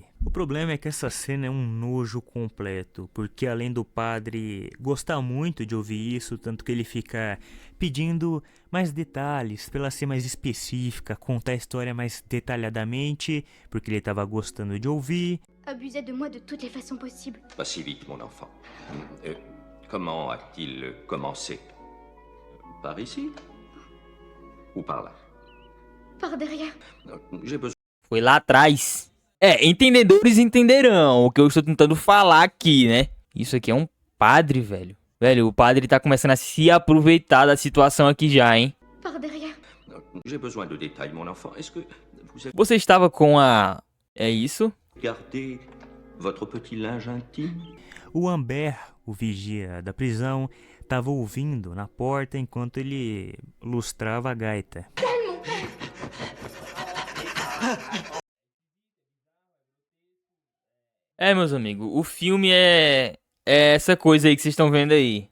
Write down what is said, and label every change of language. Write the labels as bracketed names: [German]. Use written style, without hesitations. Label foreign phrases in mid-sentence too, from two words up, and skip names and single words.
[Portuguese] O problema é que essa cena é um nojo completo, porque além do padre gostar muito de ouvir isso, tanto que ele fica pedindo mais detalhes, pra ela ser mais específica, contar a história mais detalhadamente, porque ele estava gostando de ouvir. [French] Abusait de moi de toutes les façons possibles. Pas si vite, mon enfant. Comment a-t-il commencé? Par ici? Ou par là? Par derrière. J'ai besoin [Portuguese] Foi lá atrás. É, entendedores entenderão o que eu estou tentando falar aqui, né? Isso aqui é um padre, velho. Velho, o padre tá começando a se aproveitar da situação aqui já, hein? [French] Par derrière. J'ai besoin de détails, mon enfant. Est-ce que vous avez [Portuguese] Você estava com a... É isso? [French] gardé votre petit linge intime? [Portuguese] O Amber, o vigia da prisão, estava ouvindo na porta enquanto ele lustrava a gaita. É, meus amigos, o filme é essa coisa aí que vocês estão vendo aí.